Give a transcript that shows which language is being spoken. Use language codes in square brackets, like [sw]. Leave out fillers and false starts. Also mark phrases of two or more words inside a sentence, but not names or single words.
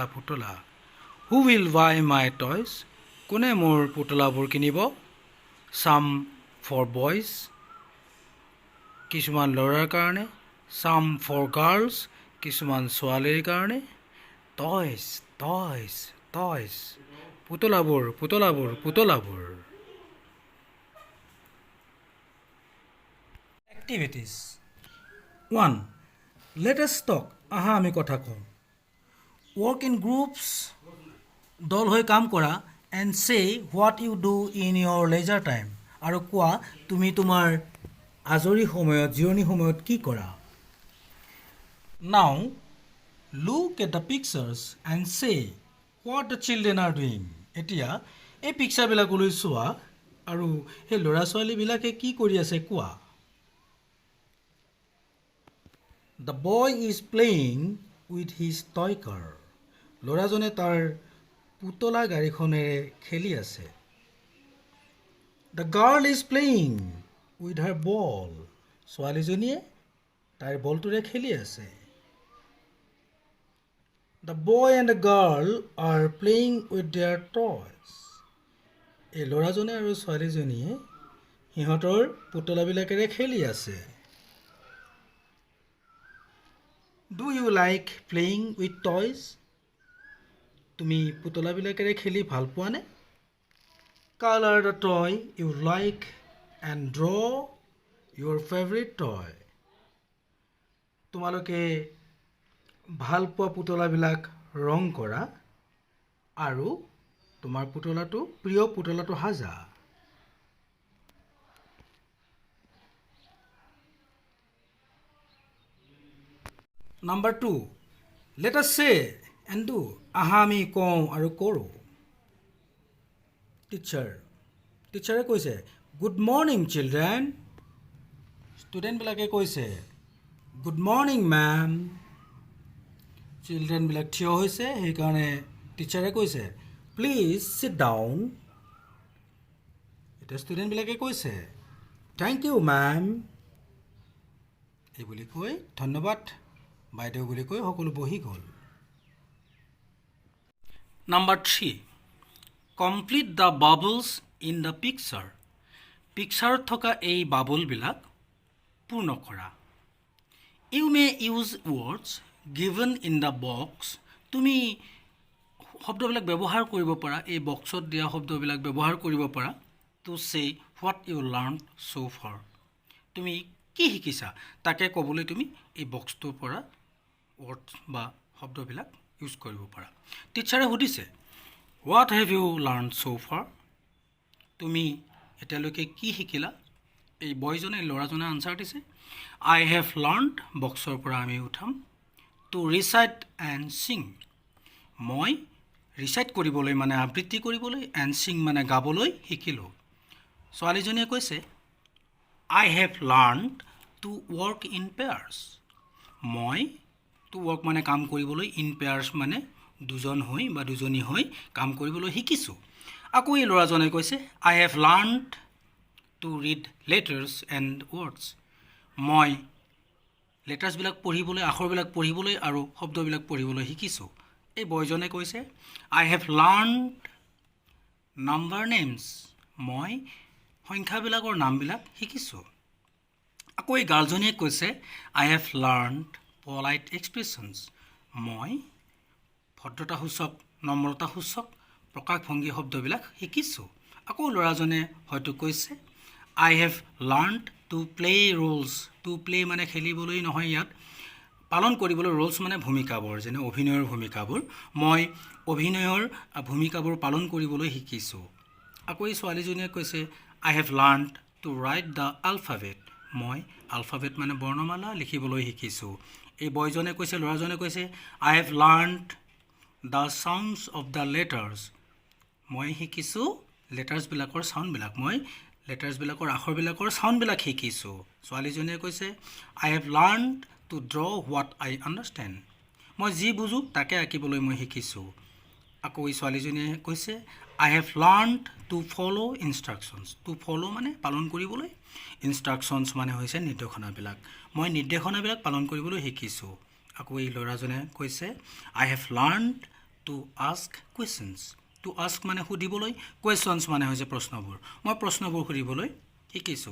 [en] পুতলা who will buy my toys [as] কোনে মোৰ পুতলাবোৰ কিনিব [en] some for boys [as] কিছুমান ল'ৰাৰ কাৰণে [en] some for girls [as] কিছুমান ছোৱালীৰ কাৰণে [en] toys toys toys [as] পুতলাবোৰ পুতলাবোৰ পুতলাবোৰ [en] Activities 1. Let us talk. [as] আহা আমি কথা কওঁ [en] Work in groups [as] দল হৈ কাম কৰা [en] and say what you do in your leisure time [as] আৰু কোৱা তুমি তোমাৰ আজৰি সময়ত জিৰণি সময়ত কি কৰা [en] Now look at the pictures and say what the children are doing [as] এতিয়া এই পিকচাৰবিলাকলৈ চোৱা আৰু সেই ল'ৰা ছোৱালীবিলাকে কি কৰি আছে কোৱা [en] The boy is playing with his toy car. [as] ল'ৰাজনে তাৰ পুতলা গাড়ীখনেৰে খেলি আছে [en] The girl is playing with her ball. [as] ছোৱালীজনীয়ে তাইৰ বলটোৰে খেলি আছে [en] The boy and the girl are playing with their toys. [as] এই ল'ৰাজনে আৰু ছোৱালীজনীয়ে সিহঁতৰ পুতলাবিলাকেৰে খেলি আছে [en] Do you like playing with toys? [as] তুমি পুতলাবিলাকেৰে খেলি ভাল পোৱানে? [en] Color the toy you like and draw your favorite toy. [as] তোমালোকে ভাল পোৱা পুতলাবিলাক ৰং কৰা আৰু তোমাৰ পুতলাটো প্ৰিয় পুতলাটো সাজা Number 2. [en] Let us say and do. [as] আহা আমি কওঁ আৰু কৰোঁ টিচাৰে কৈছে [en] Good morning children. [as] ষ্টুডেণ্টবিলাকে কৈছে [en] Good morning ma'am. [as] চিলড্ৰেনবিলাক থিয় হৈছে সেইকাৰণে টিচাৰে কৈছে [en] Please sit down. [as] এতিয়া ষ্টুডেণ্টবিলাকে কৈছে [en] Thank you ma'am. [as] এই বুলি কৈ ধন্যবাদ বাইদেউ বুলি কৈ সকলো বহি গ'ল Number 3. [en] Complete the bubbles in the picture. [as] পিকচাৰত থকা এই বাবলবিলাক পূৰ্ণ কৰা [en] You may use words given in the box. [as] তুমি শব্দবিলাক ব্যৱহাৰ কৰিব পাৰা এই বক্সত দিয়া শব্দবিলাক ব্যৱহাৰ কৰিব পাৰা [en] to say what you learned so far. [as] তুমি কি শিকিছা তাকে ক'বলৈ তুমি এই বক্সটোৰ পৰা words বা শব্দবিলাক ইউজ কৰিব পাৰা টিচাৰে সুধিছে [en] What have you learned so far? [as] তুমি এতিয়ালৈকে কি শিকিলা এই বয়জনে ল'ৰাজনে আনসাৰ দিছে [en] I have learned [as] বক্সৰ পৰা আমি উঠাম [en] to recite and sing. [as] মই ৰিচাইট কৰিবলৈ মানে আবৃত্তি কৰিবলৈ [en] and sing [as] মানে গাবলৈ শিকিলোঁ ছোৱালীজনীয়ে কৈছে I have learned to work in pairs. মই [en] to work [as] মানে কাম কৰিবলৈ [en] in pairs [as] মানে দুজন হৈ বা দুজনী হৈ কাম কৰিবলৈ শিকিছোঁ আকৌ এই ল'ৰাজনে কৈছে [en] I have learned to read letters and words. [as] মই লেটাৰ্ছবিলাক পঢ়িবলৈ আখৰবিলাক পঢ়িবলৈ আৰু শব্দবিলাক পঢ়িবলৈ শিকিছোঁ এই বয়জনে কৈছে [en] I have learned number names. [as] মই সংখ্যাবিলাকৰ নামবিলাক শিকিছোঁ আকৌ এই গাৰ্লজনীয়ে কৈছে [en] I have learned polite expressions. [as] মই ভদ্ৰতাসূচক নম্ৰতাসূচক প্ৰকাশভংগী শব্দবিলাক শিকিছোঁ আকৌ ল'ৰাজনে হয়তো কৈছে [en] I have learned to play roles. to play [as] মানে খেলিবলৈ নহয় ইয়াত পালন কৰিবলৈ roles মানে ভূমিকাবোৰ যেনে অভিনয়ৰ ভূমিকাবোৰ মই অভিনয়ৰ ভূমিকাবোৰ পালন কৰিবলৈ শিকিছোঁ আকৌ এই ছোৱালীজনীয়ে কৈছে [en] I have learned to write the alphabet. [as] মই alphabet মানে বৰ্ণমালা লিখিবলৈ শিকিছোঁ এই বয়জনে কৈছে ল'ৰাজনে কৈছে [en] I have learned the sounds of the letters. [as] মই শিকিছোঁ লেটাৰ্ছবিলাকৰ চাউণ্ডবিলাক মই লেটাৰ্ছবিলাকৰ আখৰবিলাকৰ চাউণ্ডবিলাক শিকিছোঁ ছোৱালীজনীয়ে কৈছে [en] I have learned to draw what I understand. [as] মই যি বুজোঁ তাকে আঁকিবলৈ মই শিকিছোঁ আকৌ এই ছোৱালীজনীয়ে কৈছে [en] I have learned to follow instructions. To follow [as] মানে পালন কৰিবলৈ, instructions মানে হৈছে নিৰ্দেশনাবিলাক। মই নিৰ্দেশনাবিলাক পালন কৰিবলৈ শিকিছোঁ। আকৌ এই ল'ৰাজনে কৈছে [en] I have learned to ask questions. To ask [as] মানে সুধিবলৈ, questions মানে হৈছে প্ৰশ্নবোৰ। মই প্ৰশ্নবোৰ সুধিবলৈ শিকিছোঁ।